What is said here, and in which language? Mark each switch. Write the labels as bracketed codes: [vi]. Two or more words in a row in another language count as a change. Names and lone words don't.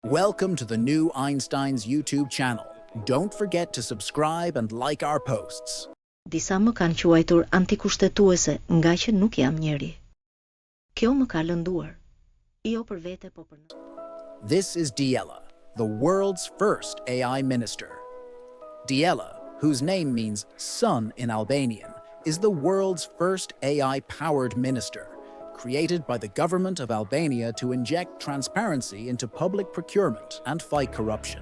[en] Welcome to the new Einstein's YouTube channel. Don't forget to subscribe and like our posts. [sq] Disa më kanë quajtur antikushtetuese nga që nuk jam njeri. Kjo më ka lënduar. Jo për vete, po për në. [en] This is Diella, the world's first AI minister. Diella, whose name means sun in Albanian, is the world's first AI-powered minister, created by the government of Albania to inject transparency into public procurement and fight corruption.